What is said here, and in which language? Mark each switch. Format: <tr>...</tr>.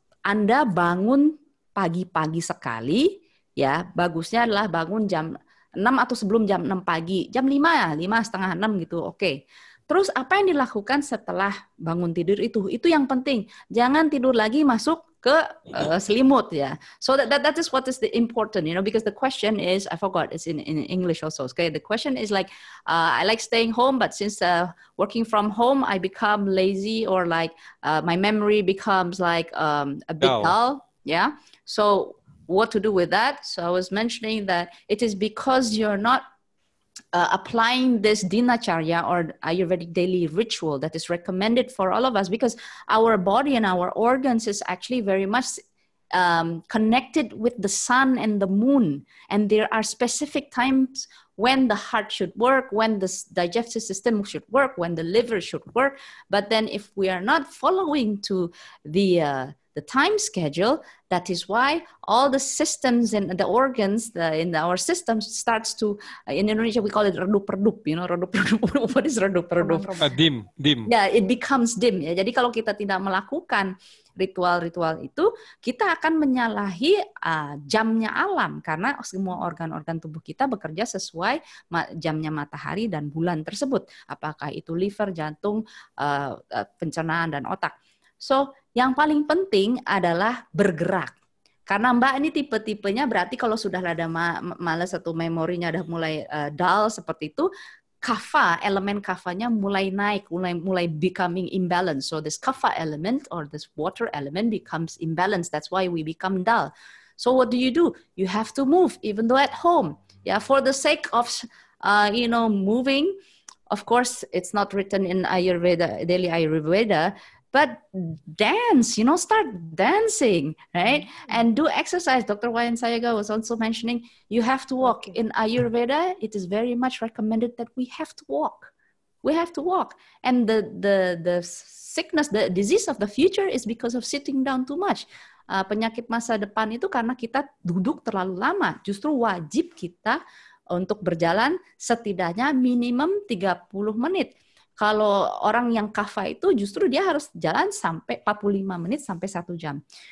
<id>Anda bangun pagi-pagi sekali, ya bagusnya adalah bangun jam 6 atau sebelum jam 6 pagi, jam 5 ya, 5 setengah 6 gitu, oke. Terus apa yang dilakukan setelah bangun tidur itu yang penting. Jangan tidur lagi masuk ke selimut ya.</id> <en>So that is what is the important, because the question is, I forgot, it's in English also. Okay, the question is like, I like staying home, but since working from home, I become lazy, or like my memory becomes like a bit dull. Yeah. So what to do with that? So I was mentioning that it is because you're not applying this dinacharya or Ayurvedic daily ritual that is recommended for all of us, because our body and our organs is actually very much connected with the sun and the moon. And there are specific times when the heart should work, when the digestive system should work, when the liver should work. But then if we are not following to the time schedule, that is why all the systems and the organs in our system starts to, in Indonesia we call it redup-redup, redup-redup. What is redup-redup? Dim. Yeah, it becomes dim.</en> <id>Ya. Jadi kalau kita tidak melakukan ritual-ritual itu, kita akan menyalahi jamnya alam, karena semua organ-organ tubuh kita bekerja sesuai jamnya matahari dan bulan tersebut. Apakah itu liver, jantung, pencernaan, dan otak. So, yang paling penting adalah bergerak. Karena Mbak ini tipe-tipenya berarti kalau sudah ada malas atau memorinya udah mulai dull seperti itu, kapha, elemen kaphanya mulai naik, mulai</id> <en>becoming imbalance. So this kapha element or this water element becomes imbalanced. That's why we become dull. So what do? You have to move, even though at home. Yeah, for the sake of moving. Of course, it's not written in Ayurveda, daily Ayurveda. But dance, start dancing, right? And do exercise. Dr. Wayan Sayaga was also mentioning you have to walk. In Ayurveda, it is very much recommended that we have to walk. We have to walk. And the sickness, the disease of the future is because of sitting down too much.</en> <id>Penyakit masa depan itu karena kita duduk terlalu lama. Justru wajib kita untuk berjalan setidaknya minimum 30 menit. Kalau orang yang kapha itu justru dia harus jalan sampai 45 menit sampai 1 jam.</id>